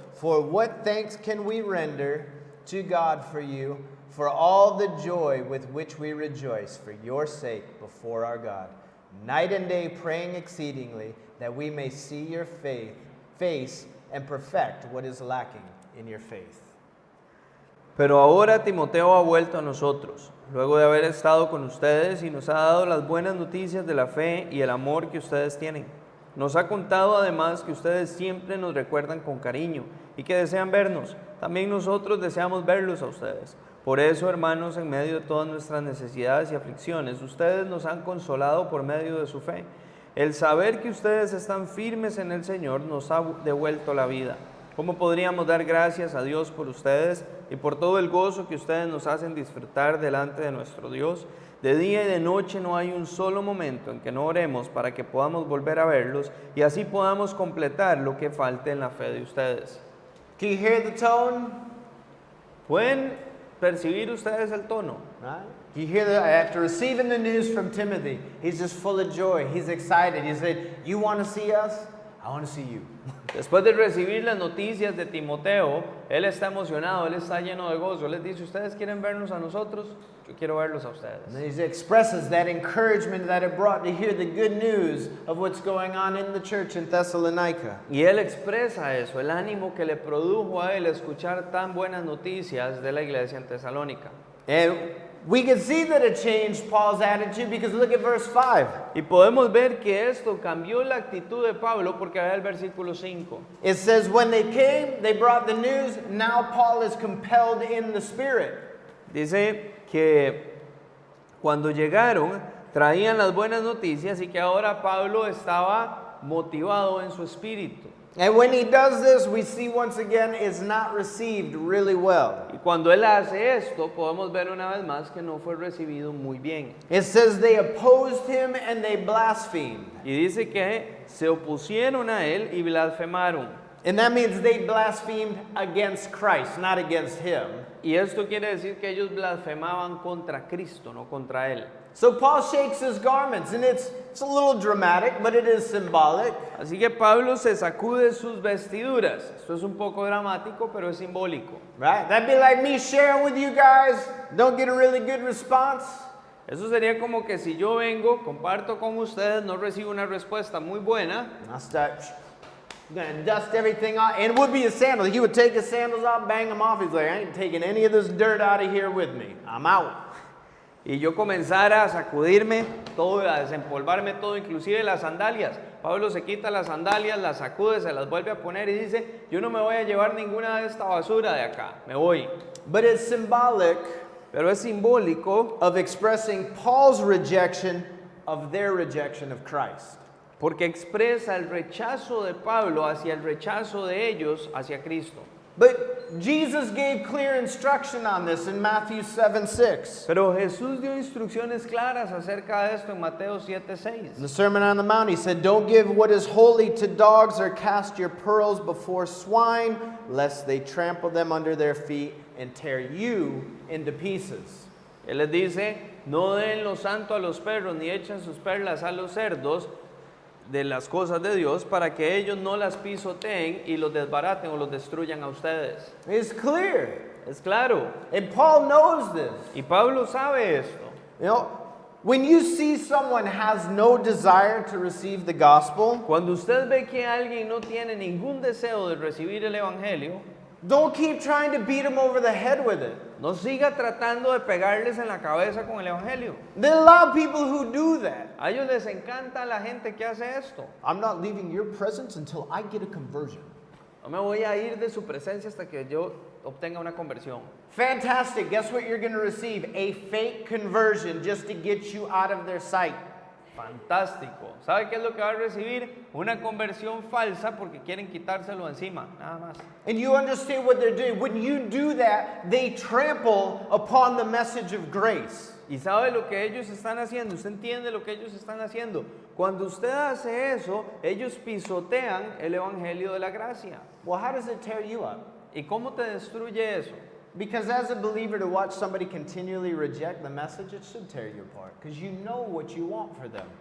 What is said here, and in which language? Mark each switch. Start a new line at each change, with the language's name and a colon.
English: For what thanks can we render to God for you, for all the joy with which we rejoice for your sake before our God, night and day praying exceedingly, that we may see your face and perfect what is lacking in your faith.
Spanish: Pero ahora Timoteo ha vuelto a nosotros, luego de haber estado con ustedes y nos ha dado las buenas noticias de la fe y el amor que ustedes tienen. Nos ha contado además que ustedes siempre nos recuerdan con cariño y que desean vernos. También nosotros deseamos verlos a ustedes. Por eso, hermanos, en medio de todas nuestras necesidades y aflicciones, ustedes nos han consolado por medio de su fe. El saber que ustedes están firmes en el Señor nos ha devuelto la vida. ¿Cómo podríamos dar gracias a Dios por ustedes y por todo el gozo que ustedes nos hacen disfrutar delante de nuestro Dios? De día y de noche no hay un solo momento en que no oremos para que podamos volver a verlos y así podamos completar lo que falte en la fe de ustedes.
English: Can you hear the tone?
Spanish: ¿Pueden percibir ustedes el tono?
English: Right? You hear that after receiving the news from Timothy, he's just full of joy. He's excited. He said, you want to see us? I want to see you.
Spanish: Después de recibir las noticias de Timoteo, él está emocionado, él está lleno de gozo. Él les dice, ¿ustedes quieren vernos a nosotros? Yo quiero verlos a ustedes.
English: And he expresses that encouragement that it brought to hear the good news of what's going on in the church in Thessalonica.
Spanish: Y él expresa eso, el ánimo que le produjo a él escuchar tan buenas noticias de la iglesia en Tesalónica.
English: And we can see that it changed Paul's attitude because look at verse 5.
Spanish: Y podemos ver que esto cambió la actitud de Pablo porque vea el versículo 5.
English: It says, when they came, they brought the news. Now Paul is compelled in the Spirit.
Spanish: Dice que cuando llegaron traían las buenas noticias y que ahora Pablo estaba motivado en su espíritu.
English: And when he does this, we see once again it's not received really well.
Spanish: Y cuando él hace esto, podemos ver una vez más que no fue recibido muy bien.
English: It says they opposed him and they blasphemed.
Spanish: Y dice que se opusieron a él y blasfemaron.
English: And that means they blasphemed against Christ, not against him.
Spanish: Y esto quiere decir que ellos blasfemaban contra Cristo, no contra él.
English: So Paul shakes his garments, and it's a little dramatic, but it is symbolic.
Spanish: Así que Pablo se sacude sus vestiduras. Esto es un poco dramático, pero es simbólico.
English: Right? That'd be like me sharing with you guys, don't get a really good response.
Spanish: Eso sería como que si yo vengo, comparto con ustedes, no recibo una respuesta muy buena.
English: I start I'm going to dust everything off. And it would be his sandals. He would take his sandals off, bang them off. He's like, I ain't taking any of this dirt out of here with me. I'm out.
Spanish: Y yo comenzara a sacudirme todo, a desempolvarme todo, inclusive las sandalias. Pablo se quita las sandalias, las sacude, se las vuelve a poner y dice, yo no me voy a llevar ninguna de esta basura de acá, me voy.
English: But it's symbolic
Spanish: Pero es simbólico
English: of expressing Paul's rejection of their rejection of Christ.
Spanish: porque expresa el rechazo de Pablo hacia el rechazo de ellos hacia Cristo.
English: But Jesus gave clear instruction on this in Matthew 7:6.
Spanish: Pero Jesús dio instrucciones claras acerca de esto en Mateo 7:6.
English: In the Sermon on the Mount, he said, don't give what is holy to dogs or cast your pearls before swine, lest they trample them under their feet and tear you into pieces.
Spanish: Él les dice, no den lo santo a los perros, ni echen sus perlas a los cerdos de las cosas de Dios, para que ellos no las pisoteen y los desbaraten o los destruyan a ustedes.
English: It's clear.
Spanish: Es claro.
English: And Paul knows this.
Spanish: Y Pablo sabe esto.
English: You know, when you see someone has no desire to receive the gospel,
Spanish: Cuando usted ve que alguien no tiene ningún deseo de recibir el Evangelio,
English: don't keep trying to beat them over the head with it.
Spanish: no siga tratando de pegarles en la cabeza con el Evangelio.
English: There are a lot of people who do that.
Spanish: A ellos les encanta la gente que hace esto.
English: I'm not leaving your presence until I get a conversion.
Spanish: No me voy a ir de su presencia hasta que yo obtenga una conversión.
English: Fantastic. Guess what you're going to receive? A fake conversion just to get you out of their sight.
Spanish: Fantástico. ¿Sabe qué es lo que va a recibir? Una conversión falsa porque quieren quitárselo encima, nada más.
English: And you understand what they're doing. When you do that, they trample upon the message of grace.
Spanish: ¿Y sabe lo que ellos están haciendo? ¿Usted entiende lo que ellos están haciendo? Cuando usted hace eso, ellos pisotean el Evangelio de la gracia.
English: Well, how does it tear you up?
Spanish: ¿Y cómo te destruye eso?
English: Because as a believer, to watch somebody continually reject the message, it should tear you apart. Because you know what you want for them.